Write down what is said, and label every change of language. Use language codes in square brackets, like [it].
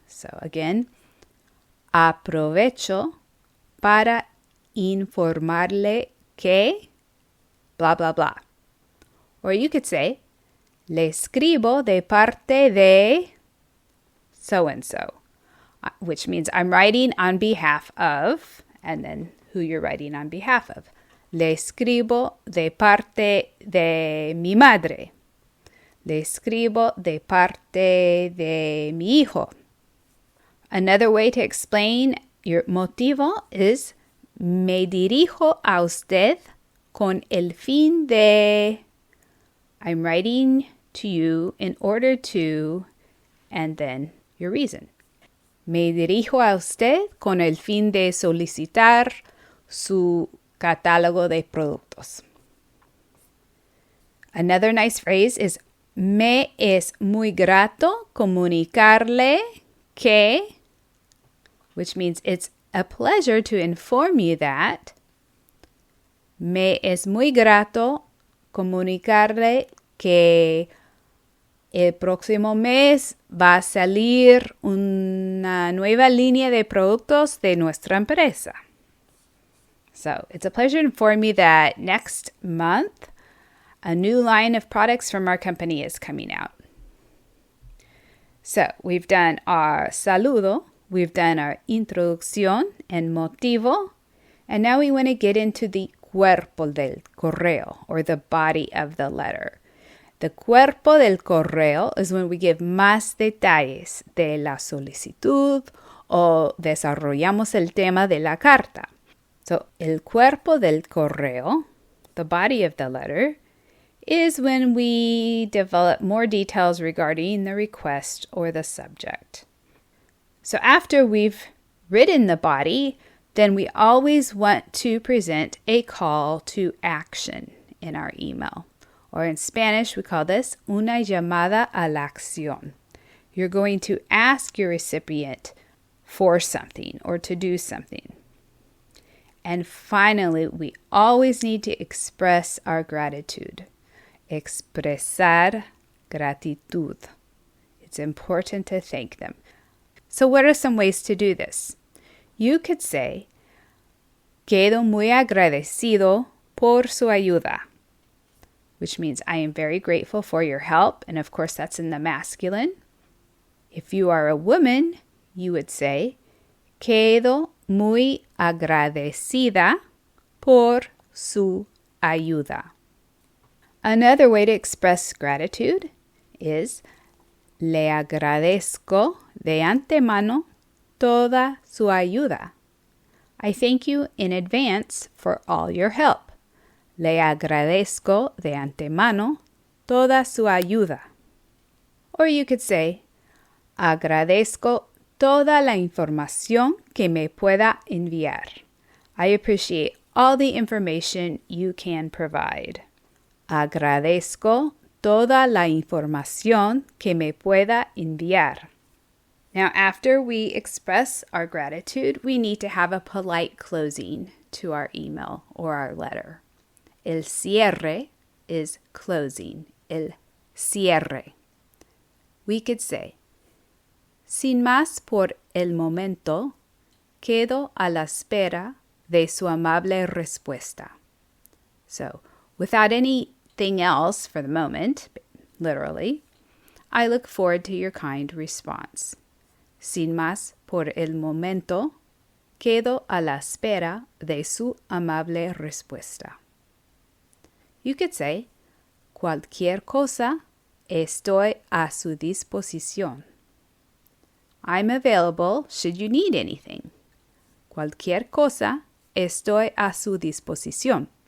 [en] So again, [es] aprovecho para informarle que blah, blah, blah. [en] Or you could say, [es] le escribo de parte de [en] so-and-so, which means I'm writing on behalf of, and then who you're writing on behalf of. [es] Le escribo de parte de mi madre. Le escribo de parte de mi hijo. [en] Another way to explain your [es] motivo is me dirijo a usted con el fin de. [en] I'm writing to you in order to, and then your reason. [es] Me dirijo a usted con el fin de solicitar su catálogo de productos. [en] Another nice phrase is [es] me es muy grato comunicarle que, [en] which means it's a pleasure to inform you that. [es] Me es muy grato comunicarle que el próximo mes va a salir una nueva línea de productos de nuestra empresa. [en] So, it's a pleasure to inform you that next month, a new line of products from our company is coming out. So, we've done our saludo, we've done our introducción and motivo, and now we want to get into the cuerpo del correo, or the body of the letter. The cuerpo del correo is when we give [es] más detalles de la solicitud o desarrollamos el tema de la carta. [en] So, el cuerpo del correo, the body of the letter, is when we develop more details regarding the request or the subject. So, after we've written the body, then we always want to present a call to action in our email. Or in Spanish, we call this [es] una llamada a la acción. [en] You're going to ask your recipient for something or to do something. And finally, we always need to express our gratitude. [es] Expresar gratitud. [en] It's important to thank them. So what are some ways to do this? You could say, [es] quedo muy agradecido por su ayuda, [en] which means I am very grateful for your help. And of course, that's in the masculine. If you are a woman, you would say, [es] quedo muy agradecida por su ayuda. [en] Another way to express gratitude is, [es] le agradezco de antemano toda su ayuda. [en] I thank you in advance for all your help. [es] Le agradezco de antemano toda su ayuda. [en] Or you could say, [es] agradezco toda la información que me pueda enviar. [en] I appreciate all the information you can provide. [es] Agradezco toda la información que me pueda enviar. [en] Now, after we express our gratitude, we need to have a polite closing to our email or our letter. [es] El cierre [en] is closing. [es] El cierre. [en] We could say, [es] sin más por el momento, quedo a la espera de su amable respuesta. [en] So, without anything else for the moment, literally, I look forward to your kind response. [es] Sin más por el momento, quedo a la espera de su amable respuesta. [en] You could say, [es] cualquier cosa, estoy a su disposición. [en] I'm available should you need anything. [es] Cualquier cosa, estoy a su disposición.